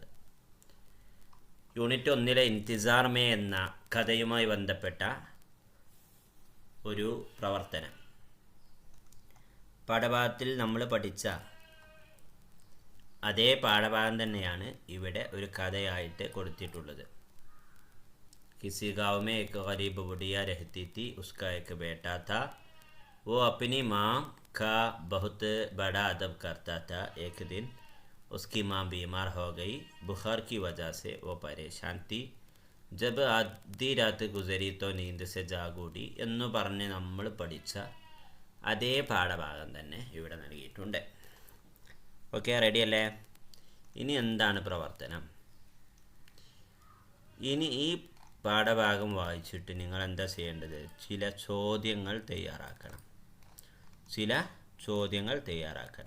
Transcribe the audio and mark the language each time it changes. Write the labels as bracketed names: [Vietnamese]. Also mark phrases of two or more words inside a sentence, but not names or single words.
[Malayalam] യൂണിറ്റ് 1-ലെ ഇൻതിസാർ മേ എന്ന കഥയുമായി ബന്ധപ്പെട്ട ഒരു പ്രവർത്തനം. പാഠഭാഗത്തിൽ നമ്മൾ പഠിച്ച അതേ പാഠഭാഗം തന്നെയാണ് ഇവിടെ ഒരു കഥയായിട്ട് കൊടുത്തിട്ടുള്ളത്. [Hindi] किसी गाँव में एक गरीब बुढ़िया रहती थी. उसका एक बेटा था. वो अपनी माँ का बहुत बड़ा अदब करता था. एक दिन उसकी माँ बीमार हो गई. बुखार की वजह से वो परेशान थी. जब आधी रात गुजरी तो नींद से जाग उठी [Malayalam] എന്ന് പറഞ്ഞ് നമ്മൾ പഠിച്ച അതേ പാഠഭാഗം തന്നെ ഇവിടെ നൽകിയിട്ടുണ്ട്. ഓക്കെ, റെഡി അല്ലേ? ഇനി എന്താണ് പ്രവർത്തനം? ഇനി ഈ പാഠഭാഗം വായിച്ചിട്ട് നിങ്ങൾ എന്താ ചെയ്യേണ്ടത്? ചില ചോദ്യങ്ങൾ തയ്യാറാക്കണം.